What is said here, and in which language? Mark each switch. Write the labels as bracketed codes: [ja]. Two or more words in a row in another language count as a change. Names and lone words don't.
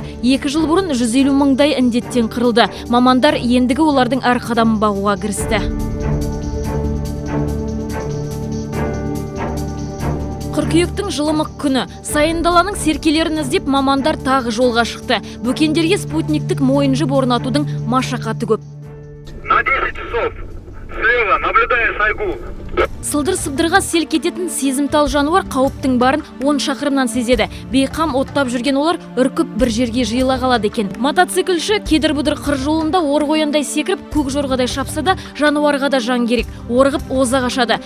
[kk] 2 жыл бұрын 150 мыңдай індеттен қырылды. Мамандар ендігі олардың әр қадамын бағуға кірісті. Қыркүйектің жылымық күні сайын даланың серкелерін іздеп мамандар тағы жолға шықты. Бөкендерге спутниктік мойын жіп орнатудың машақаты көп. [ru] На 10 часов слева наблюдая сайгу. [kk] Сылдыр-сыбдырға селк ететін сезімтал жануар қауіптің барын 10 шақырымнан сезеді. Бейқам оттап жүрген олар үркіп бір жерге жиыла қалады екен. Мотоциклші кедір-бұдыр қыр жолында ор қояндай секіріп, көк жорғадай шапса да, жануарға да жан керек. Орғып оза қашады.